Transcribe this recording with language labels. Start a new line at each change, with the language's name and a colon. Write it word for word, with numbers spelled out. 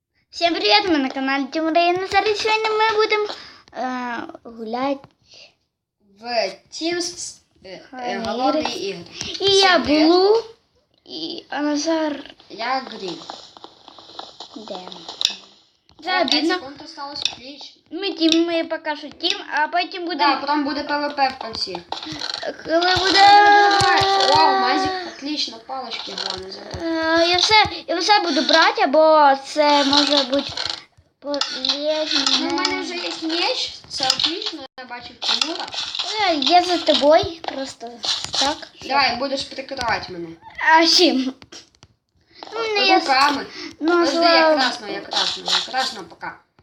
Russian: Всем привет, мы на канале Тимура и Назара. Сегодня мы будем э, гулять в Teams э, э, голодные игры. И я Блу, и а Назар... Я Грин. Да. Да, обидно. пять секунд осталось клич.
Ukrainian: Ми тім, ми поки що тім, а потім буде...
Russian: Да, потом будет пэ вэ пэ в конце.
Ukrainian: Коли буде...
Russian: Вау, мазик, отлично, палочки главное забрать.
Ukrainian: Е, Я все, я все буду брати, бо це може бути Ну, у
Russian: полезно. меня уже есть меч, це отлично,
Ukrainian: я бачу Тимура. Е, Я за тобою, просто так.
Russian: Давай, будешь прикрывать меня.
Ukrainian: А чим? Ну, мене є...
Russian: Руками. Ну, Подожди, я слава... красного, я красного, я красного пока.